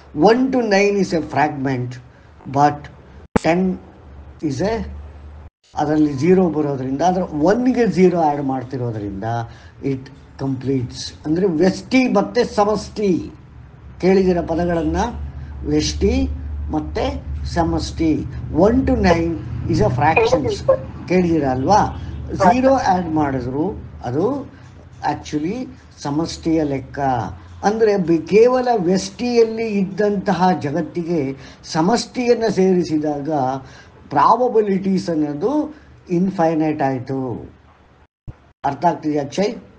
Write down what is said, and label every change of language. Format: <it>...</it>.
<en>1 to 9 is a</en> <kn>fragment, but 10 is a, ಅದರಲ್ಲಿ 0 ಬರೋದ್ರಿಂದ, ಅದರ 1ಗೆ 0 ಆ್ಯಡ್ ಮಾಡ್ತಿರೋದ್ರಿಂದ</kn> <en>It completes.</en> <kn>ಅಂದರೆ ವ್ಯಷ್ಟಿ ಮತ್ತು ಸಮಷ್ಟಿ ಕೇಳಿದಿರ ಪದಗಳನ್ನು, ವ್ಯಷ್ಟಿ ಮತ್ತು ಸಮಷ್ಟಿ.</kn> <en>1 to 9 is a fractions</en> <kn>ಕೇಳಿದಿರ ಅಲ್ವಾ? 0 ಆ್ಯಡ್ ಮಾಡಿದ್ರು ಅದು ಆ್ಯಕ್ಚುಲಿ ಸಮಷ್ಟಿಯ ಲೆಕ್ಕ. ಅಂದರೆ ಕೇವಲ ವ್ಯಷ್ಟಿಯಲ್ಲಿ ಇದ್ದಂತಹ ಜಗತ್ತಿಗೆ ಸಮಷ್ಟಿಯನ್ನು ಸೇರಿಸಿದಾಗ ಪ್ರಾಬಬಿಲಿಟೀಸ್ ಅನ್ನೋದು ಇನ್ಫೈನೈಟ್ ಆಯಿತು. ಅರ್ಥ ಆಗ್ತಿದೆಯಾ ಅಕ್ಷಯ್?</kn>